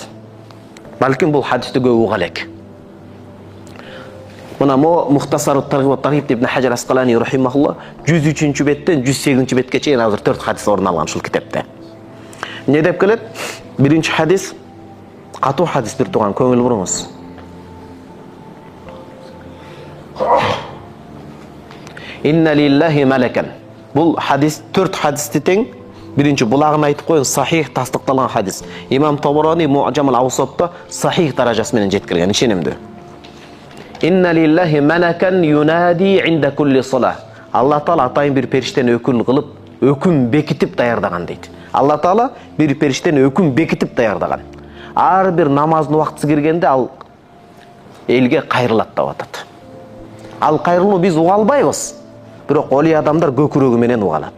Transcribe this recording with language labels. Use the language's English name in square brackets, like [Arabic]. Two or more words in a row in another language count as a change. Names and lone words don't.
[Kyrgyz] Балким бул хадисти көп уга элек. Мына Мухтасарут Таргиб Таргиб ибн Хаджар Асқалани рахимахулла 103-чү беттен 108-чи бетке чейин азыр 4 хадис орун алган ушул китепте. Не деп келет? Биринчи хадис катуу хадис бир туган көңүл буруңуз. [Arabic] إن لله ملكا. [Kyrgyz] Бул хадис 4 хадисти тең. Биринчи булагын айтып коюн, сахих тастыкталган хадис. Имам Табарани Муъджамул Аусатта сахих даражасы менен жеткирген, ишенимдүү. [Arabic] إن لله ملكا ينادي عند كل صلاة. [Kyrgyz] Алла Таала атайын бир периштени өкүл кылып, өкүм бекитип даярдаган дейт. Алла Таала бир периштени өкүм бекитип даярдаган. Ар бир намаздын убактысы киргенде ал элге кайрылат деп атат. Ал кайрылуу биз уга албайбыз. Бирок оли адамдар көкүрөгү менен угалат.